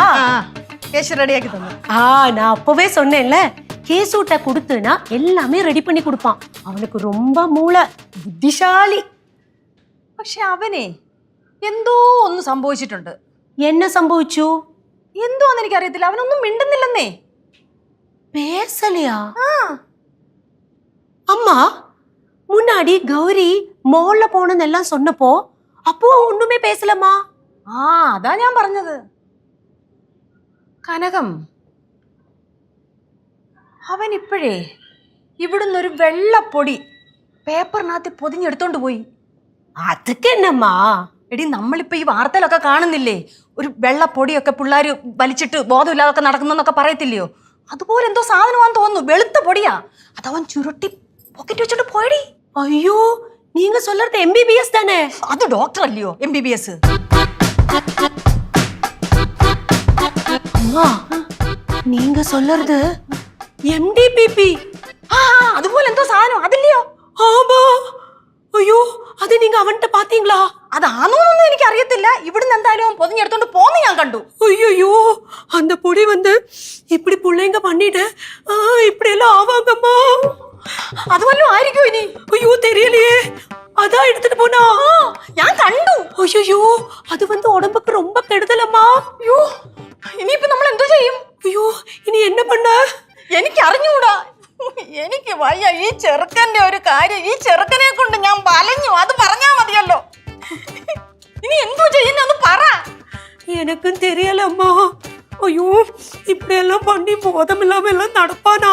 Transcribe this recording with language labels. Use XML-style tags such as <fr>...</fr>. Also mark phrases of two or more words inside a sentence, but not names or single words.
<ta>கேஷ் ரெடி ஆக்கி தந்தேன். நான் அப்பவே சொன்னேன்ல, கேசூட்ட கொடுத்துனா எல்லாமே ரெடி பண்ணி கொடுப்பான். அவனுக்கு ரொம்ப மூளை, புத்திசாலி.</ta> <ml>പക്ഷെ അവനെ എന്തോ ഒന്ന് സംഭവിച്ചിട്ടുണ്ട്. என்ன സംഭവിച്ചു? എന്തോന്ന് എനിക്കറിയത്തില്ല. അവനൊന്നും മിണ്ടുന്നില്ലെന്നേ.</ml> <ta>பேசலையா? அம்மா முன்னாடி கௌரி மால்ல போனதெல்லாம் சொன்னப்போ அப்போ ஒண்ணுமே பேசலம்மா.</ta> <ml>അതാ ഞാൻ പറഞ്ഞത്. കനകം, അവൻ ഇപ്പോഴേ ഇവിടുന്ന് ഒരു വെള്ളപ്പൊടി പേപ്പറിനകത്ത് പൊതിഞ്ഞെടുത്തോണ്ട് പോയി. അതൊക്കെ എന്നമ്മാ? എടി, നമ്മളിപ്പോ ഈ വാർത്തയിലൊക്കെ കാണുന്നില്ലേ, ഒരു വെള്ളപ്പൊടിയൊക്കെ പിള്ളേര് വലിച്ചിട്ട് ബോധമില്ലാതൊക്കെ നടക്കുന്നൊക്കെ പറയത്തില്ലയോ? അതുപോലെ എന്തോ സാധനമാണെന്ന് തോന്നുന്നു. വെളുത്ത പൊടിയാ. അതവൻ ചുരുട്ടി പോക്കറ്റ് വെച്ചോണ്ട് പോയടി. അയ്യോ,</ml> <ta>நீங்க சொல்றது MBBS தானே? அது டாக்டர் இல்லையோ MBBS. அம்மா, நீங்க சொல்றது MDPP.</ta> <ml>അതുപോലെ എന്തോ സാധനം അതില്ലയോ?</ml> <ta>ஆமா. ஐயோ, அது நீங்க அவன்கிட்ட பாத்தீங்களா?</ta> <ml>അതാണോന്നൊന്നും എനിക്ക് അറിയത്തില്ല. ഇവിടുന്ന് എന്തായാലും പൊതിഞ്ഞെടുത്തോണ്ട് പോന്ന് ഞാൻ കണ്ടു.</ml> <ta>ஐயோ, அந்த பொடி வந்து இப்படி புள்ளைங்க பண்ணிட்டு இப்படி எல்லாம் ஆவாங்கம்மா.</ta> <ml>അത് വല്ലതും ആയിരിക്കും ഇനി.</ml> <ta>ஐயோ, தெரியலையே. அதான் எடுத்துட்டு போனா</ta> <ml>ഞാൻ കണ്ടു.</ml> <ta>ஐயோ, அது வந்து உடம்புக்கு ரொம்ப கெடுதலம்மா.</ta> <ml>അയ്യോ, ഇനിയിപ്പോ നമ്മൾ എന്തോ ചെയ്യും?</ml> <ta>ஐயோ, ഇനി என்ன பண்ண?</ta> <ml>എനിക്ക് അറിഞ്ഞൂടാ. എനിക്ക് വയ്യ. ഈ ചെറുക്കന്റെ ഒരു കാര്യം, ഈ ചെറുക്കനെ കൊണ്ട് ഞാൻ വലഞ്ഞു. അത് പറഞ്ഞാ മതിയല്ലോ. ഇനി എന്തോ ചെയ്യുന്ന ഒന്ന് പറ.</ml> <ta>எனக்கும் தெரியலம்மா. ஐயோ, இப்படி எல்லாம் பண்ணி போதம் இல்லாம எல்லாம் நடப்பானா?</ta>